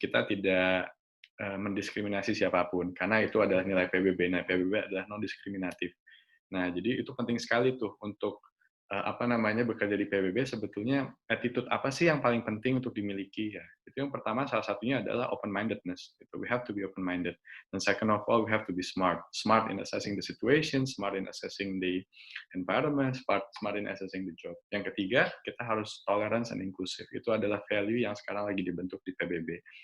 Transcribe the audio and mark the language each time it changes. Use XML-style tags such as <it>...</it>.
<id>Kita tidak mendiskriminasi siapapun, karena itu adalah nilai PBB. Nah, PBB adalah non-diskriminatif. Nah, jadi itu penting sekali tuh untuk bekerja di PBB. Sebetulnya attitude apa sih yang paling penting untuk dimiliki ya? Itu yang pertama, salah satunya adalah open-mindedness.</id> <en>We have to be open-minded. And second of all, we have to be smart. Smart in assessing the situation, smart in assessing the environment, smart in assessing the job.</en> <id>Yang ketiga, kita harus</id> <en>tolerance and inclusive.</en> <id>Itu adalah value yang sekarang lagi dibentuk di PBB.</id>